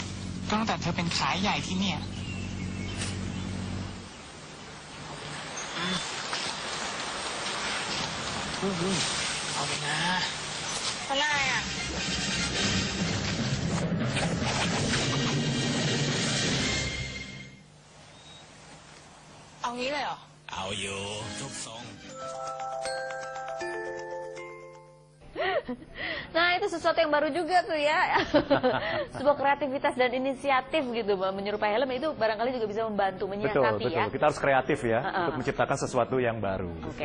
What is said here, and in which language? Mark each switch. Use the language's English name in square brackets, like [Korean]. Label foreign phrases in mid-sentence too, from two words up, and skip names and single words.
[Thai] ตั้งแต่เธอเป็นขายใหญ่ที่เนี่ยเอาไปนะ อะไรอ่ะ เอางี้เลยเหรอ เอาอยู่ทุกทรง [Indonesian] Nah, itu sesuatu yang baru juga tuh ya. Sebuah kreativitas dan inisiatif gitu, Mbak. Menyerupai helm itu barangkali juga bisa membantu menyiasati Betul. ya. Kita harus kreatif ya untuk menciptakan sesuatu yang baru. Oke.